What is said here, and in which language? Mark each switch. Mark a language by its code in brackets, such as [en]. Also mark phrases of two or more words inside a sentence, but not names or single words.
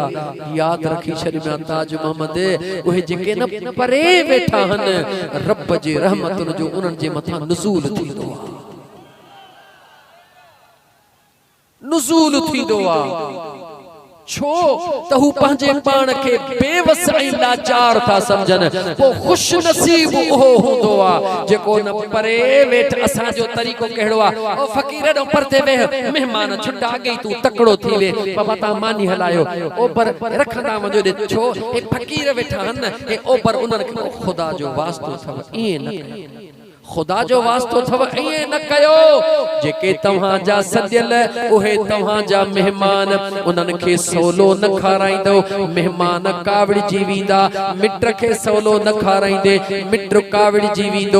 [sd] याद रखी छॾियो ताज मोहम्मद, उहे जेके न परे वेठा हन, रब जे रहमतुन जो उन्हनि जे मथां नुज़ूल थींदो आ, नुज़ूल थींदो आ। छो त हू पंहिंजे पाण खे बेवस ऐं लाचार था समझन। वो खुश नसीब उहो हूंदो आ जेको न परे वेठ। असांजो तरीक़ो कहिड़ो आ, ओ फ़क़ीर ॾो परते वेह, मेहमान छुटा गई तू तकड़ो थी वे, बाबा ता मानी हलायो, ओपर रखंदा वञो ॾे। छो हे फ़क़ीर वेठा हन, हे ओपर उन्हनि खे खुदा जो वास्तो अथव, ईअं न कयो, खुदा जो वास्तो थव, ईअं न कयो। जेके तव्हां जा सदियल उहे तव्हां जा मेहमान, उन्हनि खे सवलो न खाराईंदो, मेहमान कावड़जी वेंदा। मिट खे सवलो न खाराईंदे, मिट कावड़जी वेंदो।